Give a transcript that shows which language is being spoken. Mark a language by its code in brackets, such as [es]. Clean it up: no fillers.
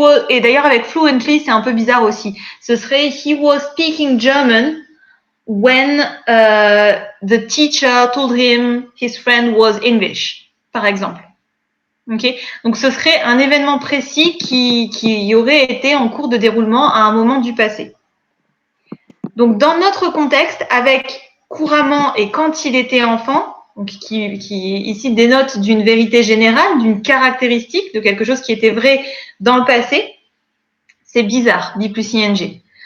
[fr] Et d'ailleurs avec fluently, c'est un peu bizarre aussi. Ce serait [en] he was speaking German when the teacher told him his friend was English, [fr] par exemple. Okay. Donc ce serait un événement précis qui aurait été en cours de déroulement à un moment du passé. Donc dans notre contexte, avec couramment et quand il était enfant, donc qui ici dénote d'une vérité générale, d'une caractéristique, de quelque chose qui était vrai dans le passé, c'est bizarre, be plus ing.